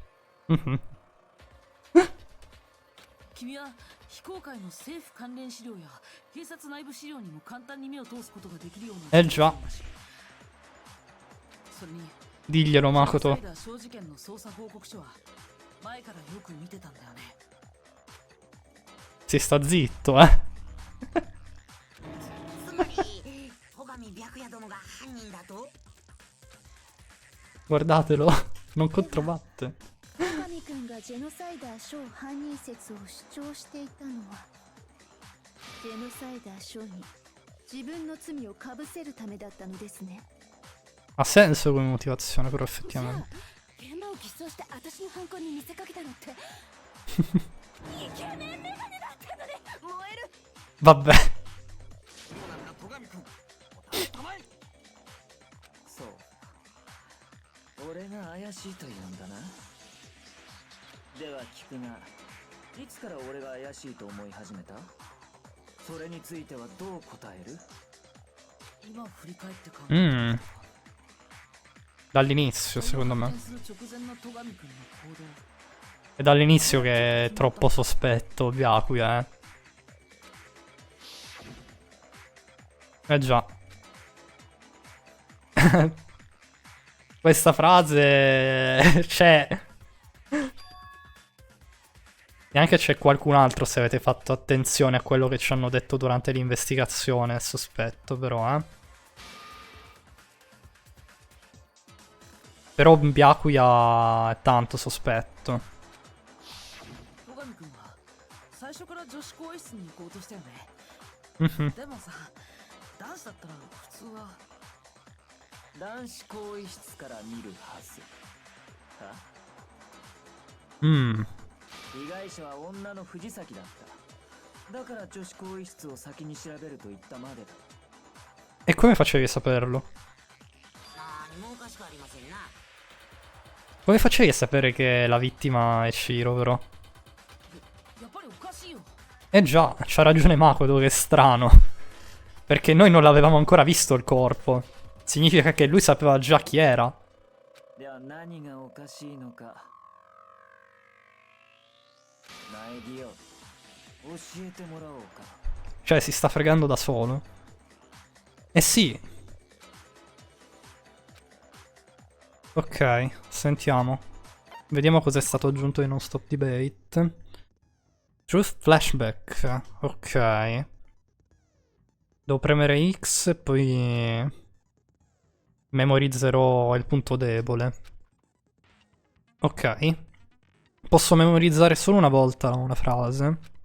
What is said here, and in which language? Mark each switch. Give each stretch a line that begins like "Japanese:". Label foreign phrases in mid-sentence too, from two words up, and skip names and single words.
Italian: Già. Diglielo, Makoto. Si sta zitto,
Japanese: つまりに白夜殿が犯人だと？
Italian: Guardatelo, non controbatte.
Japanese: 戸上君がジェノサイダーショー犯人説を主張していたのはジェノサイダーショーに自分の罪をかぶせるためだったのですね。
Italian: Ha senso come motivazione, però
Japanese: じゃ
Italian: effettivamente.
Japanese: あ現場を偽装して私の犯行に見せかけたのってイケメンメガネだったので燃える。
Italian: Vabbè.
Japanese: そうなんだ戸上君、おたまえ。そう俺が怪しいというんだな。では聞くが、いつから俺が怪しいと思い始めた？それについてはどう答える？今振り返って考え
Italian: Dall'inizio, secondo me.
Japanese: する直前の戸上君の行動。
Italian: È dall'inizio che è troppo sospetto Byakuya, eh. Già. Questa frase c'è. E anche c'è qualcun altro, se avete fatto attenzione a quello che ci hanno detto durante l'investigazione, è sospetto però, eh. Però Byakuya è tanto sospetto.
Japanese: 戸上君は最初から女子更衣室に行こうとしたよね。 Mhm. でもさ、男子だったら普通は。男子更衣室から見るはず。は？ Mm. 被害者は女の藤崎だった。だから女子更衣室を先に調べると言ったまでだ。
Italian: E come facevi a saperlo?
Japanese: 何もおかしくありませんな。
Italian: Come facevi a sapere che la vittima è Shiro, però?
Japanese: やっぱりおかしいよ。
Italian: Eh già, c'ha ragione Makoto, che è strano. Perché noi non l'avevamo ancora visto il corpo. Significa che lui sapeva già chi era.
Japanese: では何がおかしいのか。ナイディオ、教えてもらおうか。
Italian: Cioè, si sta fregando da solo. Eh sì. Ok, sentiamo. Vediamo cosa è stato aggiunto in
English: non stop debate. Truth flashback. Ok.
Italian: Devo premere X e poi memorizzerò il punto debole. Ok. Posso memorizzare solo una volta una frase.